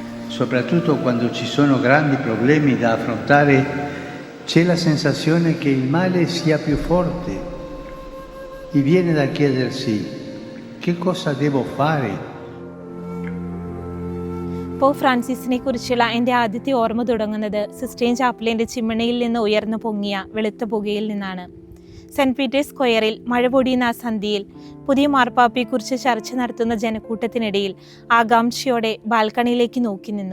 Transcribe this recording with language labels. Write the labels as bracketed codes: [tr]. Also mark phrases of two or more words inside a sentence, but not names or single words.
[it] soprattutto quando ci sono grandi problemi da affrontare, c'è la sensazione che il male sia più forte e viene da chiedersi che cosa devo fare. [ml] പോപ്പ് ഫ്രാൻസിസിനെ കുറിച്ചുള്ള എൻ്റെ ആദ്യത്തെ ഓർമ്മ തുടങ്ങുന്നത് സിസ്റ്റൈൻ ചാപ്പലിൻ്റെ ചിമ്മിണിയിൽ നിന്ന് ഉയർന്നു പൊങ്ങിയ വെളുത്ത പുകയിൽ നിന്നാണ്. സെന്റ് പീറ്റേഴ്സ് സ്ക്വയറിൽ മഴ പൊടിയുന്ന ആ സന്ധ്യയിൽ പുതിയ മാർപ്പാപ്പയെക്കുറിച്ച് ചർച്ച നടത്തുന്ന ജനക്കൂട്ടത്തിനിടയിൽ ആകാംക്ഷയോടെ ബാൽക്കണിയിലേക്ക് നോക്കി നിന്നു.